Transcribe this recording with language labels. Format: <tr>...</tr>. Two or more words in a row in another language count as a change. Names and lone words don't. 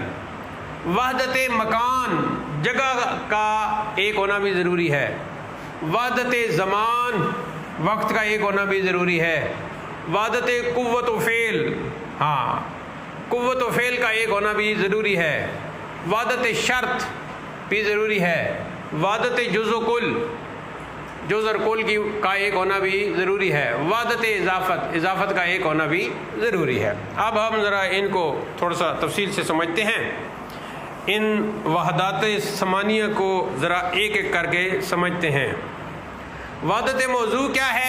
<ur>وحدت مکان، جگہ کا ایک ہونا بھی ضروری ہے۔ وحدت زمان، وقت کا ایک ہونا بھی ضروری ہے۔ وحدت قوت و فعل، ہاں قوت و فعل کا ایک ہونا بھی ضروری ہے۔ وحدت شرط بھی ضروری ہے۔ وحدت جز و کل، جز اور کل کا ایک ہونا بھی ضروری ہے۔ وحدت اضافت، اضافت کا ایک ہونا بھی ضروری ہے۔ اب ہم ذرا ان کو تھوڑا سا تفصیل سے سمجھتے ہیں، ان وحدات ثمانیہ کو ذرا ایک ایک کر کے سمجھتے ہیں۔ وحدت موضوع کیا ہے؟</ur>